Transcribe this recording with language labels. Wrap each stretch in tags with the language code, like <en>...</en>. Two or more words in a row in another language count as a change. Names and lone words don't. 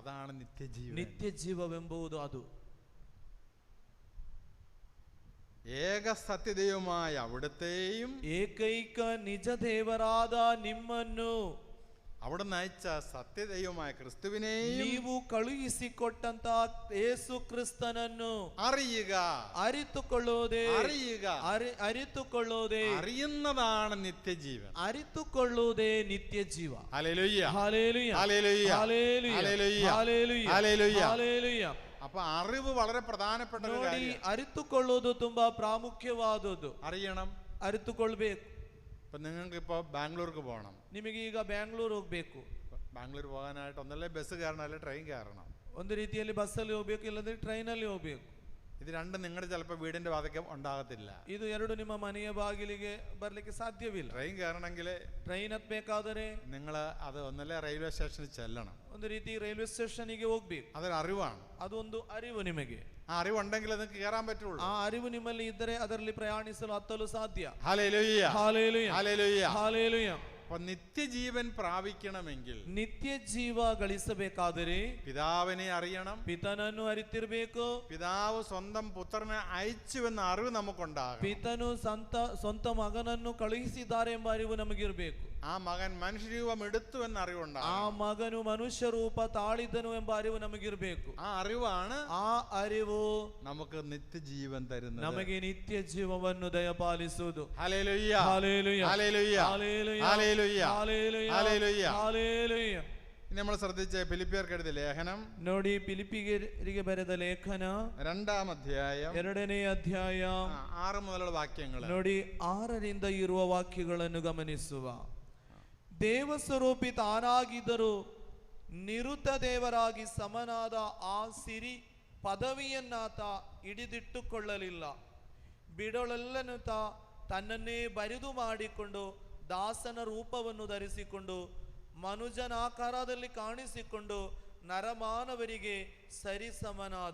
<ml>അതാണ് നിത്യജീവൻ.</ml> <kn>ನಿತ್ಯ ಜೀವವೆಂಬುದು ಅದು.</kn> <ml>ഏക സത്യദൈവമായ അവിടുത്തെയും</ml> <kn>ಏಕೈಕ ನಿಜ ದೇವರಾದ ನಿಮ್ಮನ್ನು</kn> <ml>അവിടുന്ന് അയച്ച സത്യദൈവമായ ക്രിസ്തുവിനെയും</ml> <kn>ನೀವು ಕಳುಹಿಸಿಕೊಟ್ಟಂತ ಯೇಸು ಕ್ರಿಸ್ತನನ್ನು</kn> <ml>അറിയുക.</ml> <kn>ಅರಿತುಕೊಳ್ಳೋದೇ ಅರಿತುಕೊಳ್ಳೋದೇ</kn> <ml>അറിയുന്നതാണ് നിത്യജീവൻ.</ml> <kn>ಅರಿತುಕೊಳ್ಳೋದೇ ನಿತ್ಯ ಜೀವ.</kn> <ml>ഹല്ലേലൂയ, ഹല്ലേലൂയ, ഹല്ലേലൂയ, ഹല്ലേലൂയ, ഹല്ലേലൂയ, ഹല്ലേലൂയ, ഹല്ലേലൂയ. ഹല്ലേലൂയ. അപ്പൊ അറിവ് വളരെ പ്രധാനപ്പെട്ട ഒരു</ml> <kn>ನೋಡಿ,</kn> <ml>കാര്യമാണ്.</ml> <kn>ಅರಿತುಕೊಳ್ಳೋದು ತುಂಬಾ ಪ್ರಾಮುಖ್ಯವಾದದ್ದು.</kn> <ml>അറിയണം.</ml> <kn>ಅರಿತುಕೊಳ್ಬೇಕು.</kn> <ml>ഇപ്പൊ നിങ്ങൾക്ക് ഇപ്പൊ ബാംഗ്ലൂർക്ക് പോകണം.</ml> <kn>ನಿಮಗೆ ಈಗ ಬ್ಯಾಂಗ್ಳೂರ್ ಹೋಗ್ಬೇಕು.</kn> <ml>ബാംഗ്ലൂർ പോകാനായിട്ട് ഒന്നല്ലേ ബസ് കയറണം, അല്ലെ ട്രെയിൻ കയറണം.</ml> <kn>ಒಂದು ರೀತಿಯಲ್ಲಿ ಬಸ್ಸಲ್ಲಿ ಹೋಗ್ಬೇಕು, ಇಲ್ಲದ್ರೆ ಟ್ರೈನಲ್ಲಿ ಹೋಗ್ಬೇಕು.</kn> <ml>ഇത് രണ്ടും നിങ്ങളുടെ ചിലപ്പോൾ വീടിന്റെ വാതിക്ക ഉണ്ടാകത്തില്ല.</ml> <kn>ಇದು ಎರಡು ನಿಮ್ಮ ಮನೆಯ ಬಾಗಿಲಿಗೆ ಬರ್ಲಿಕ್ಕೆ ಸಾಧ್ಯವಿಲ್ಲ.</kn> <ml>ട്രെയിൻ കയറണമെങ്കിൽ</ml> <kn>ಟ್ರೈನ್ ಹತ್ಬೇಕಾದರೆ</kn> <ml>നിങ്ങൾ അത് ഒന്നല്ലേ റെയിൽവേ സ്റ്റേഷനിൽ ചെല്ലണം.</ml> <kn>ಒಂದು ರೀತಿ ರೈಲ್ವೆ ಸ್ಟೇಷನ್ಗೆ ಹೋಗ್ಬೇಕು.</kn> <ml>അതൊരു അറിവാണ്.</ml> <kn>ಅದೊಂದು ಅರಿವು ನಿಮಗೆ.</kn> <ml>ആ അറിവുണ്ടെങ്കിൽ നിങ്ങൾക്ക് കയറാൻ പറ്റുള്ളൂ.</ml> <kn>ಆ ಅರಿವು ನಿಮ್ಮಲ್ಲಿ ಇದ್ದರೆ ಅದರಲ್ಲಿ ಪ್ರಯಾಣಿಸಲು ಹತ್ತಲು ಸಾಧ್ಯ.</kn> <ml>ഹല്ലേലൂയ, ഹല്ലേലൂയ, ഹല്ലേലൂയ, ഹല്ലേലൂയ. അപ്പൊ നിത്യജീവൻ പ്രാപിക്കണമെങ്കിൽ</ml> <kn>ನಿತ್ಯ ಜೀವ ಗಳಿಸಬೇಕಾದರೆ</kn> <ml>പിതാവിനെ അറിയണം.</ml> <kn>ಪಿತನನ್ನು ಅರಿತಿರ್ಬೇಕು.</kn> <ml>പിതാവ് സ്വന്തം പുത്രനെ അയച്ചുവെന്ന അറിവ് നമുക്കുണ്ടാകും.</ml> <kn>ಪಿತನು ಸ್ವಂತ ಮಗನನ್ನು ಕಳುಹಿಸಿದ್ದಾರೆ ಎಂಬ ಅರಿವು ನಮಗಿರ್ಬೇಕು.</kn> <ml>ആ മകൻ മനുഷ്യരൂപം എടുത്തു എന്ന അറിവുണ്ടാകും.</ml> <kn>ಆ ಮಗನು ಮನುಷ್ಯ ರೂಪ ತಾಳಿದನು ಎಂಬ ಅರಿವು ನಮಗಿರ್ಬೇಕು.</kn> <ml>ആ അറിവാണ്</ml> <kn>ಆ ಅರಿವು</kn> <ml>നമുക്ക് നിത്യജീവൻ തരുന്നത്.</ml> <kn>ನಮಗೆ ನಿತ್ಯ ಜೀವವನ್ನು ದಯಪಾಲಿಸುವುದು.</kn> <ml>ഹല്ലേലൂയ, ഹല്ലേലൂയ, ഹല്ലേലൂയ, ഹല്ലേലൂയ, ഹല്ലേലൂയ, ഹല്ലേലൂയ, ഹല്ലേലൂയ. ഹല്ലേലൂയ. ഇനി നമ്മൾ ശ്രദ്ധിച്ച ഫിലിപ്പിയർക്ക് എഴുതിയ ലേഖനം</ml> <kn>ನೋಡಿ, ಫಿಲಿಪ್ಪಿಯರಿಗೆ ಬರೆದ ಲೇಖನ</kn> <ml>2-ാം അധ്യായം</ml> <kn>2ನೇ ಅಧ್ಯಾಯ</kn> <ml>6 മുതലുള്ള വാക്യങ്ങൾ</ml> <kn>ನೋಡಿ, 6ರಿಂದ ಇರುವ ವಾಕ್ಯಗಳನ್ನು ಗಮನಿಸುವ. ದೇವಸ್ವರೂಪಿ ತಾನಾಗಿದ್ದರೂ ನಿರುತ ದೇವರಾಗಿ ಸಮನಾದ ಆ ಸಿರಿ ಪದವಿಯನ್ನಾತ ಹಿಡಿದಿಟ್ಟುಕೊಳ್ಳಲಿಲ್ಲ. ಬಿಡೊಳೆಲ್ಲನುತ ತನ್ನನ್ನೇ ಬರಿದು ಮಾಡಿಕೊಂಡು ದಾಸನ ರೂಪವನ್ನು ಧರಿಸಿಕೊಂಡು ಮನುಜನಾಕಾರದಲ್ಲಿ ಕಾಣಿಸಿಕೊಂಡು ನರಮಾನವರಿಗೆ ಸರಿಸಮನಾದ.</kn>